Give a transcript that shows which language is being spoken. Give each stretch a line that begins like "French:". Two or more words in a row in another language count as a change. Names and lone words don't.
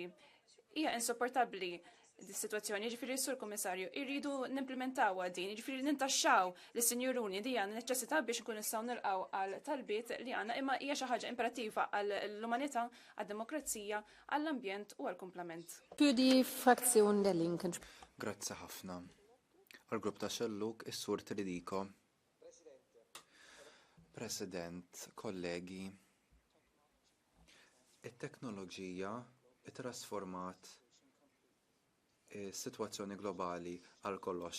Maltese: Hija insopportabbli dis-sitwazzjoni, ġifieri sur Kummissarju, irridu nimplementawha din, ġifieri nintaxxaw lis-sinjuruni di għandna neċessità biex nkun nistgħu nilqgħu għal talbiet li għandna, imma hija xi ħaġa imperattiva għall-umanità, għad-demokrazija, għall-ambjent u għall-kumplament.
German: Für die Fraktion der Linken.
Maltese: Grazzi ħafna. Għal-grupp ta' Xelluk, is-Sur Tridiko. President, kollegi, it-teknoloġija trasformat is-sitwazzjoni globali għal kollox.